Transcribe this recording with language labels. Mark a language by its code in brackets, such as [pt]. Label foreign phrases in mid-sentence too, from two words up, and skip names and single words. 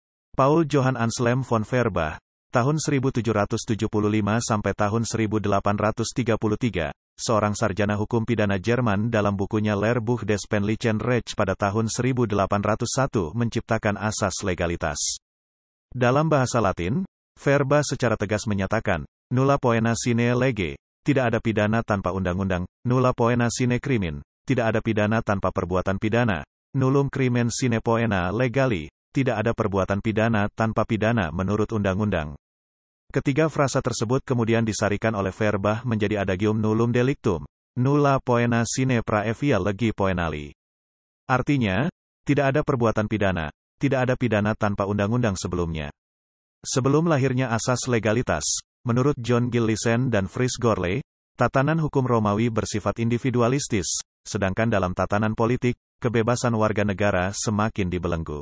[id] Paul Johann Anselm von Feuerbach, tahun 1775 sampai tahun 1833, seorang sarjana hukum pidana Jerman dalam bukunya Lehrbuch des Penlichen Rechts pada tahun 1801 menciptakan asas legalitas. Dalam bahasa Latin, Feuerbach secara tegas menyatakan, [la] nulla poena sine lege, [id] tidak ada pidana tanpa undang-undang, [la] nulla poena sine crimen, [id] tidak ada pidana tanpa perbuatan pidana, [la] nullum crimen sine poena legali, [id] tidak ada perbuatan pidana tanpa pidana menurut undang-undang. Ketiga frasa tersebut kemudian disarikan oleh Feuerbach menjadi adagium [la] nullum delictum, nulla poena sine praevia legi poenali. [id] Artinya, tidak ada perbuatan pidana, tidak ada pidana tanpa undang-undang sebelumnya. Sebelum lahirnya asas legalitas, menurut John Gill Lisen dan Fritz Gourlay, tatanan hukum Romawi bersifat individualistis, sedangkan dalam tatanan politik, kebebasan warga negara semakin dibelenggu.